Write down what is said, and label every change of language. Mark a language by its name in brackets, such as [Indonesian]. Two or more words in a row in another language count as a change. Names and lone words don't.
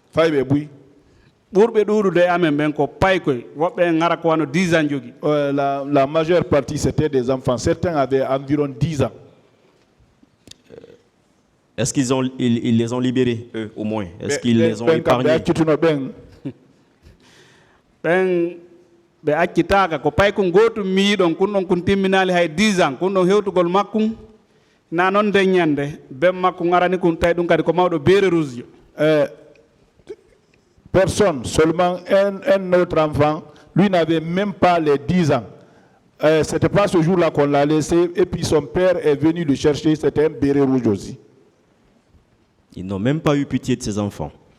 [French] La majeure partie c'était des enfants. Certains avaient environ 10 ans. Est-ce qu'ils les ont libérés, eux, au moins? Est-ce qu'ils les ont épargnés? [Fula] Ɓe accitaka ko pay ko gotum miyiɗon kun ɗon kun timminali hay 10 ans kun ɗon hewtugol makkum na noon deññande bem makko arani kun tawi ɗum kadi ko mawɗo beere rusjo. [French] Personne, seulement un autre enfant, lui n'avait même pas les 10 ans. C'était pas ce jour-là qu'on l'a laissé et puis son père est venu le chercher, c'était un béret rouge aussi. Ils n'ont même pas eu pitié de ses enfants.